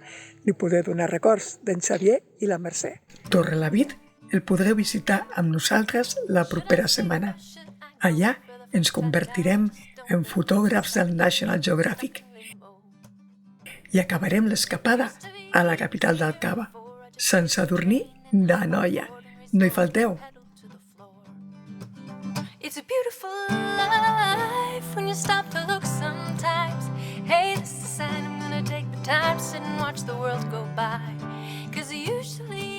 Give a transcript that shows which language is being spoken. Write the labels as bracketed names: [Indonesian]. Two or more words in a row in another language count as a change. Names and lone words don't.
[Catalan] Li podré donar records d'en Xavier i la Mercè. Torrelavit el podreu visitar amb nosaltres la propera setmana. Allà ens convertirem en fotògrafs del National Geographic. I acabarem l'escapada a la capital del Cava, Sant Sadurní d'Anoia. No hi falteu! [English] It's a beautiful life when you stop to look sometimes. Hey, this is a sign I'm gonna take the time to sit and watch the world go by. 'Cause usually